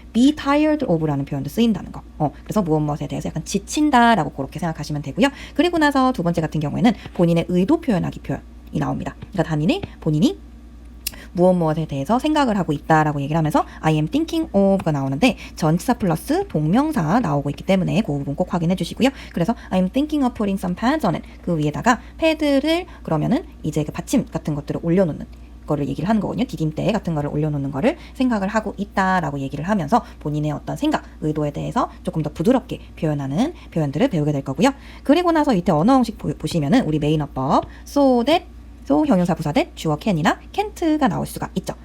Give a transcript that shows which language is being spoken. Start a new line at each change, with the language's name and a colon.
English: be tired of
Korean: 라는 표현도 쓰인다는 거. 그래서 무엇무엇에 대해서 약간 지친다라고 그렇게 생각하시면 되고요. 그리고 나서 두 번째 같은 경우에는 본인의 의도 표현하기 표현이 나옵니다. 그러니까 본인이 무엇에 대해서 생각을 하고 있다라고 얘기를 하면서
English: I am thinking of
Korean: 가 나오는데 전치사 플러스 동명사 나오고 있기 때문에 그 부분 꼭 확인해 주시고요. 그래서
English: I am thinking of putting some pads on it.
Korean: 그 위에다가 패드를 그러면은 이제 그 받침 같은 것들을 올려놓는 거를 얘기를 하는 거거든요. 디딤대 같은 거를 올려놓는 거를 생각을 하고 있다라고 얘기를 하면서 본인의 어떤 생각, 의도에 대해서 조금 더 부드럽게 표현하는 표현들을 배우게 될 거고요. 그리고 나서 이때 언어 형식 보시면은 우리 메인어법 so that 형용사 부사 대 주어 can이나 can't가 나올 수가 있죠.